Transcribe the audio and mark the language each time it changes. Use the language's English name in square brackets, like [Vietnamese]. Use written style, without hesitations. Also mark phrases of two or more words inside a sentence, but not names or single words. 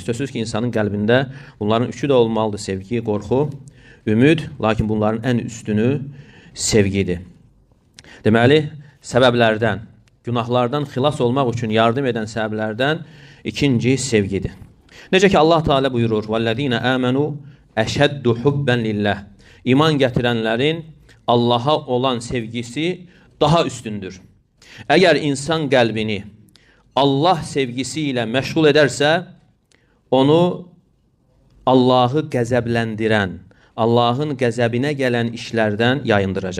[Azerbaijani] Sözsüz ki, insanın qəlbində bunların üçü də olmalıdır: sevgi, qorxu, ümid, lakin bunların ən üstünü sevgidir. Deməli, səbəblərdən, günahlardan xilas olmaq üçün yardım edən səbəblərdən ikinci sevgidir. Necə ki, Allah Teala buyurur: [Arabic] وَالَّذ۪ينَ آمَنُوا أَشَدُّ حُبًّا لِلّٰهِ [Azerbaijani] İman gətirənlərin Allaha olan sevgisi daha üstündür. Əgər insan qəlbini Allah sevgisi ilə məşğul edərsə, onu Allahı qəzəbləndirən, Allahın qəzəbinə gələn işlərdən yayındıracaq.